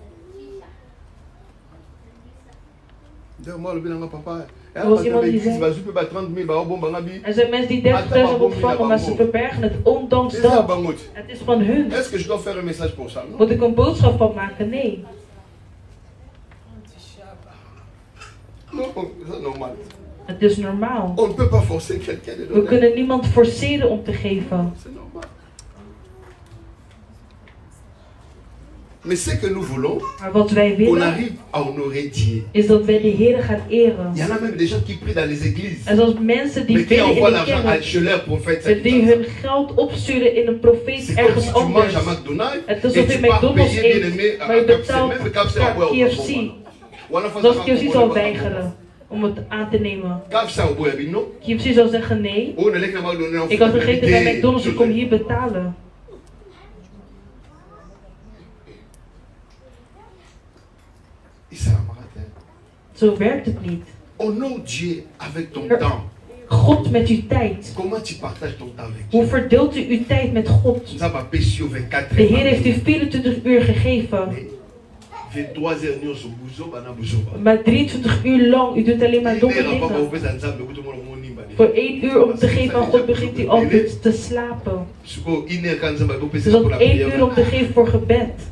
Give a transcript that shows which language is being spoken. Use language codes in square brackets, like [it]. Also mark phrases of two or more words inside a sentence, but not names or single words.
[nl] Er was iemand die zei, er zijn mensen die 30.000 ontvangen, maar ze verbergen het ondanks dat. Het is van hun. Moet ik een boodschap van maken? Nee. Het is normaal. We kunnen niemand forceren om te geven. [fr] Mais ce que nous voulons, [nl] Maar wat wij [fr] on [nl] willen, [fr] arrive à honorer Dieu. [nl] is dat wij de Heer gaan eren. [fr] Il y en a même des gens qui prient dans les églises, [nl] En zoals mensen die [fr] mais qui [nl] bidden [fr] envoient [nl] in de [fr] l'argent [nl] kerk, [fr] chez leur prophète. [nl] en die hun geld opsturen in een profeet [fr] C'est comme [nl] ergens [fr] si tu manges [nl] anders. [fr] à McDonald's [nl] Het is [fr] et [nl] alsof je [fr] tu pars [nl] McDonald's [fr] payer bien aimé [nl] eet, [fr] à [nl] maar je [fr] KFC. [nl] betaalt [fr] Même KFC à [nl] naar [fr] boire. [nl] KFC. Zoals KFC zal weigeren om het aan te nemen. [fr] KFC à boire, non? [nl] KFC zal zeggen nee. [fr] Oh, on est là, McDonald's. [nl] Ik had gegeten bij McDonald's, ik kom hier betalen. Zo werkt het niet. [fr] Honore Dieu avec ton temps. [nl] God met uw tijd. [fr] Comment tu partages ton temps avec [nl] Hoe [fr] Dieu? [nl] verdeelt u uw tijd met God? [fr] Nous avons payé sur 24 [nl] De Heer heeft u 24 uur gegeven. Maar 23 uur lang, u doet alleen maar domme dingen. Voor 1 uur om te geven aan God begint u altijd te slapen. Dus ook 1 uur om te geven voor gebed.